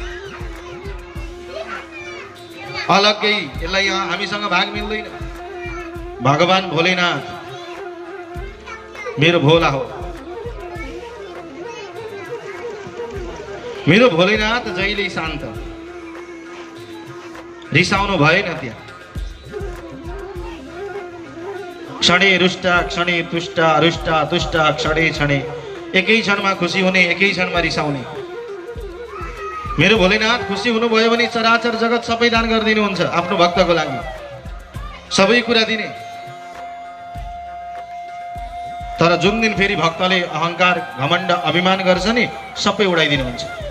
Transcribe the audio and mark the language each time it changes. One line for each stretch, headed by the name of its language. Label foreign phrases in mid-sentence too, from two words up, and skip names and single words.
Nepali: अलग्गै यसलाई यहाँ हामीसँग भाग मिल्दैन। भगवान भोलेनाथ मेरो भोला हो, मेरो भोलेनाथ जहिले शान्त, रिसाउनु भएन।
Sanskrit: त्यहाँ क्षणे रुष्ट क्षणे तुष्ट रुष्ट तुष्ट क्षणे क्षणे,
Nepali: एकै क्षणमा खुसी हुने एकै क्षणमा रिसाउने। मेरो भोलेनाथ खुसी हुनुभयो भने चराचर जगत सबै दान गरिदिनुहुन्छ आफ्नो भक्तको लागि, सबै कुरा दिने। तर जुन दिन फेरि भक्तले अहंकार घमण्ड अभिमान गर्छ नि, सबै उडाइदिनुहुन्छ।